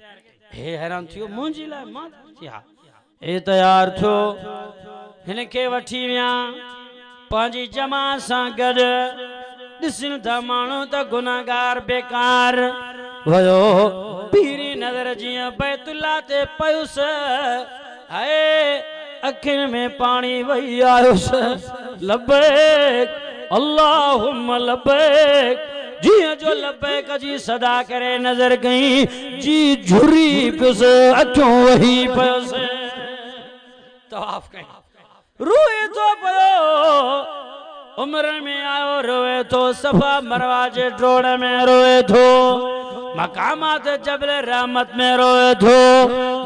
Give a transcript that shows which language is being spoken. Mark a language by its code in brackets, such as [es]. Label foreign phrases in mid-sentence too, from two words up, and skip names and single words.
[sd] हे हैरान थियो, मुंहिंजी लाइ? मां हा, हे तयारु थियो, हिनखे वठी विया पंहिंजी जमात सां गॾु। ॾिसनि था माण्हू त गुनाहगार बेकार वियो, पीरी नज़र जीअं बैतुल्लाह ते पयुसि, हाय अखियुनि में पाणी वही आयुसि। [ar] لبيك اللهم لبيك, [sd] जीअं जो लब्बैक जी सदा करे नज़र कई, जी झुरी पियुसि, अखियूं वही पियुसि। तवाफ़ कई, रोए थो पियो, उम्र में आयो रोए थो, सफ़ा मरवा जे ड्रोड़ में रोए थो, मकामात जबल रहमत में रोए थो।